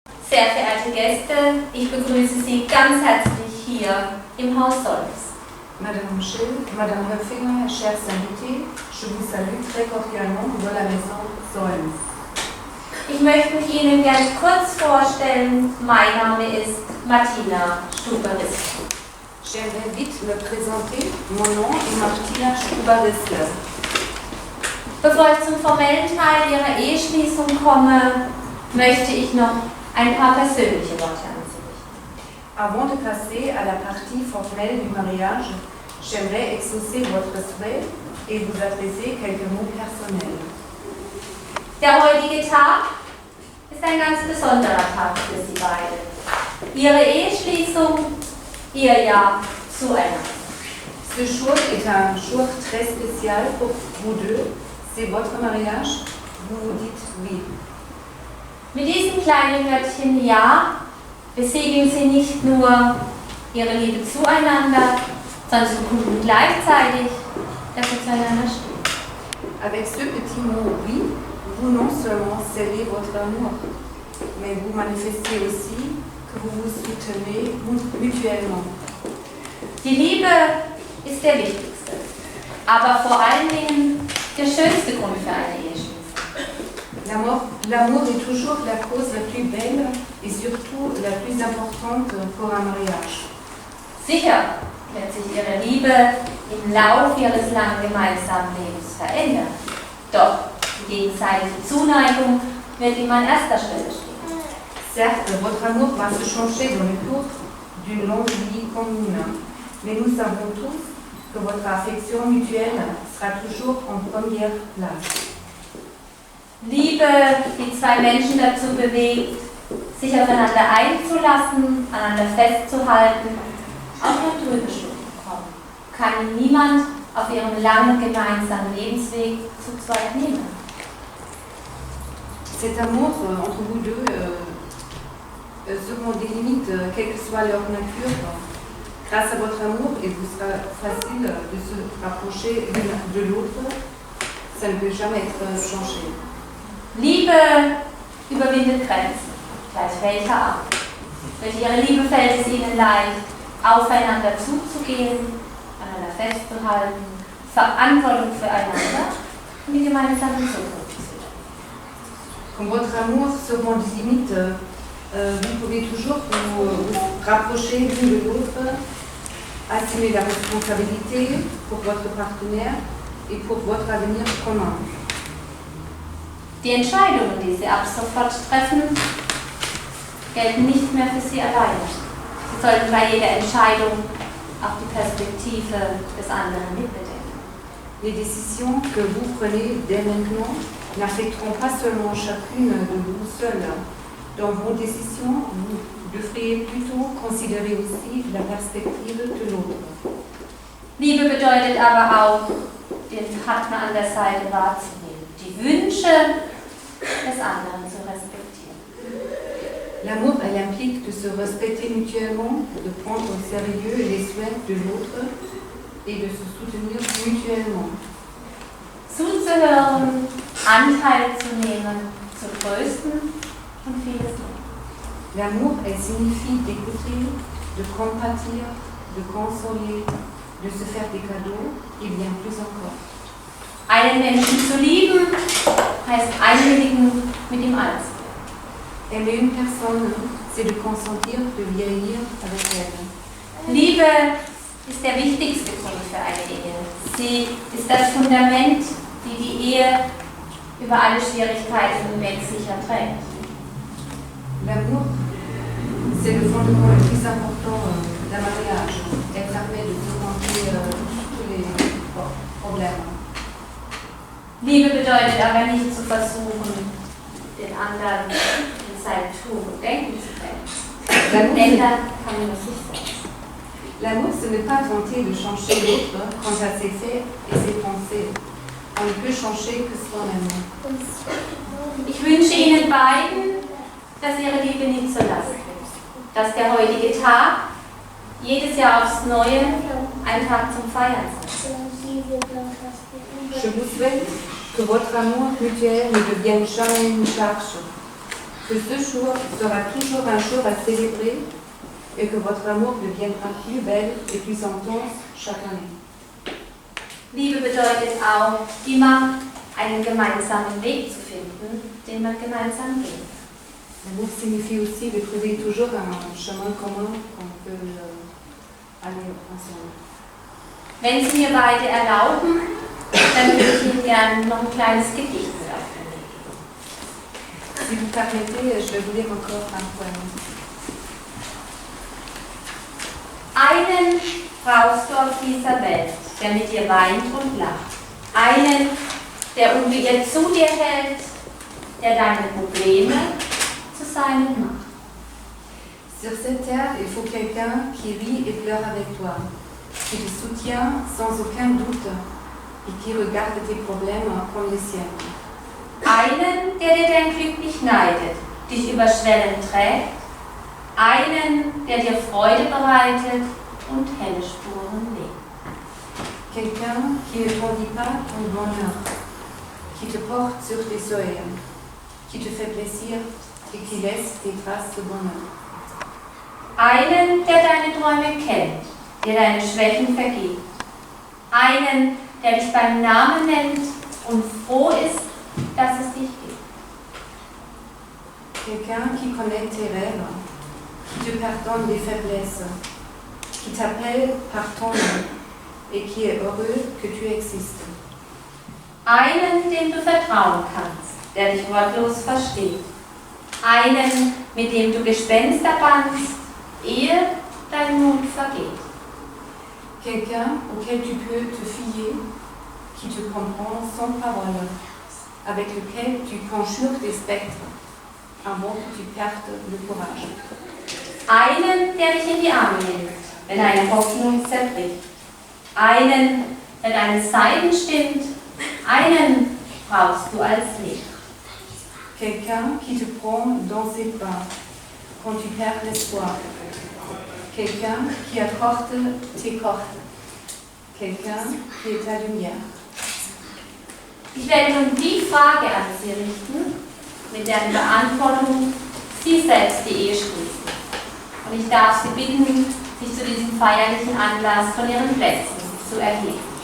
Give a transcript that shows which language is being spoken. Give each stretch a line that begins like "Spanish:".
German: Sehr verehrte Gäste, ich begrüße Sie ganz herzlich hier im Haus Solms.
French: Madame Michel, Madame Höfinger, chers invités, je vous salue très cordialement dans la maison Solms.
German: Ich möchte mich Ihnen ganz kurz vorstellen. Mein Name ist Martina Stuberis.
French: J'aimerais vite me présenter. Mon nom est Martina Stuberis.
German: Bevor ich zum formellen Teil Ihrer Eheschließung komme, möchte ich noch ein paar persönliche Worte an Sie richten.
French: Avant de passer à la partie formelle du mariage, j'aimerais exaucer votre souhait et vous adresser quelques mots personnels.
German: Der heutige Tag ist ein ganz besonderer Tag für Sie beide. Ihre Eheschließung, Ihr Ja zueinander.
French: Ce jour est un jour très spécial pour vous deux. C'est votre mariage. Vous vous dites oui.
German: Mit diesem kleinen Wörtchen Ja besiegeln Sie nicht nur Ihre Liebe zueinander, sondern Sie bekunden gleichzeitig, dass Sie zueinander stehen.
French: Avec ce petit mot oui, vous non seulement scellez votre amour, mais vous manifestez aussi que vous vous soutenez mutuellement.
German: Die Liebe ist der wichtigste, aber vor allen Dingen der schönste Grund für eine Eheschließung.
French: L'amour est toujours la cause la plus belle et surtout la plus importante pour un mariage.
German: Sicher wird sich Ihre Liebe im Lauf Ihres langen gemeinsamen Lebens verändern. Doch die gegenseitige Zuneigung wird immer an erster Stelle stehen.
French: Certes, votre amour va se changer dans le cours d'une longue vie commune, mais nous savons tous que votre affection mutuelle sera toujours en première place.
German: Liebe, die zwei Menschen dazu bewegt, sich aufeinander einzulassen, aneinander festzuhalten, auch wenn Trübstunden kommen, kann Ihnen niemand auf Ihrem langen gemeinsamen Lebensweg zu zweit nehmen.
French: Cet amour entre vous deux seront des limites, quelle que soit leur nature. Grâce à votre amour, il vous sera facile de se rapprocher l'une de l'autre. Ça ne peut jamais être changé.
German: Liebe überwindet Grenzen, gleich welcher Art. Durch Ihre Liebe fällt es Ihnen leicht, aufeinander zuzugehen, einander festzuhalten, Verantwortung füreinander und die gemeinsame Zukunft zu sehen.
French: Comme votre amour seront des limites, vous pouvez toujours vous rapprocher l'une de l'autre, assumer la responsabilité pour votre partenaire et pour votre avenir commun.
German: Die Entscheidungen, die Sie ab sofort treffen, gelten nicht mehr für Sie alleine. Sie sollten bei jeder Entscheidung auch die Perspektive des anderen mitbedenken.
French: Les décisions que vous prenez dès maintenant n'affecteront pas seulement chacune de vous seule. Dans vos décisions, vous devriez plutôt considérer aussi la perspective de l'autre.
German: Liebe bedeutet aber auch, den Partner an der Seite wahrzunehmen, die Wünsche des anderen zu respektieren.
French: L'amour, elle implique de se respecter mutuellement, de prendre au sérieux les souhaits de l'autre et de se soutenir mutuellement.
German: Zuzuhören, Anteil zu nehmen, zu trösten und vieles mehr.
French: L'amour, elle signifie d'écouter, de compatir, de consoler, de se faire des cadeaux et bien plus encore.
German: Einen Menschen zu lieben, heißt einwilligen, mit ihm alt zu werden.
French: Aimer une personne, c'est de consentir, de vieillir avec elle.
German: Liebe ist der wichtigste Grund für eine Ehe. Sie ist das Fundament, die Ehe über alle Schwierigkeiten hinweg sicher trägt.
French: L'amour, c'est le fondement le plus important d'un mariage. Elle permet de surmonter tous les problèmes.
German: Liebe bedeutet aber nicht zu versuchen, den anderen in sein Tun und Denken zu trennen. Ändern kann man sich selbst.
French: L'amour, ce n'est pas tenter de changer l'autre quant à ses faits et ses pensées. On ne peut changer que soi-même.
German: Ich wünsche Ihnen beiden, dass Ihre Liebe nie zur Last wird. Dass der heutige Tag jedes Jahr aufs Neue ein Tag zum Feiern ist.
French: Je vous souhaite que votre amour mutuel ne devienne jamais une charge, que ce jour sera toujours un jour à célébrer et que votre amour deviendra plus belle et plus intense chaque année.
German: Liebe bedeutet auch, immer einen gemeinsamen Weg zu finden. finden, den man gemeinsam geht.
French: L'amour signifie aussi de trouver toujours un chemin commun qu'on peut aller ensemble.
German: Wenn Sie mir beide erlauben, dann würde ich Ihnen gerne noch ein kleines Gedicht aufnehmen.
French: Si vous permettez, je vais vous lire encore un poème.
German: Einen brauchst du auf dieser Welt, der mit dir weint und lacht. Einen, der unbeirrt zu dir hält, der deine Probleme zu seinen macht.
French: Sur cette terre, il faut quelqu'un qui rit et pleure avec toi, qui te soutient sans aucun doute et qui regarde tes problèmes comme les siens.
German: Einen, der dir dein Glück nicht neidet, dich über Schwellen trägt. Einen, der dir Freude bereitet und helle Spuren legt.
French: Quelqu'un qui ne t'envie pas ton bonheur, qui te porte sur tes seuils, qui te fait plaisir et qui laisse des traces de bonheur.
German: Einen, der deine Träume kennt, der deine Schwächen vergibt. Einen, der dich beim Namen nennt und froh ist, dass es dich gibt.
French: Quelqu'un qui connaît tes rêves, qui te pardonne des faiblesses, qui t'appelle par ton nom et qui est heureux que tu existes.
German: Einen, dem du vertrauen kannst, der dich wortlos versteht. Einen, mit dem du Gespenster bannst, ehe dein Mut vergeht.
French: Quelqu'un auquel tu peux te fier, qui te comprend sans parole, avec lequel tu conjures des spectres, avant que tu perdes le courage.
German: Einen, der dich in die Arme nimmt, wenn deine Hoffnung zerbricht. Einen, der deine Seiten stimmt. Einen brauchst du als Licht.
French: Quelqu'un qui te prend dans ses bras quand tu perds l'espoir. Quelqu'un qui apporte tes cordes. Quelqu'un qui est ta lumière.
German: Ich werde nun die Frage an Sie richten, mit deren Beantwortung Sie selbst die Ehe schließen. Und ich darf Sie bitten, sich zu diesem feierlichen Anlass von Ihren Plätzen zu erheben.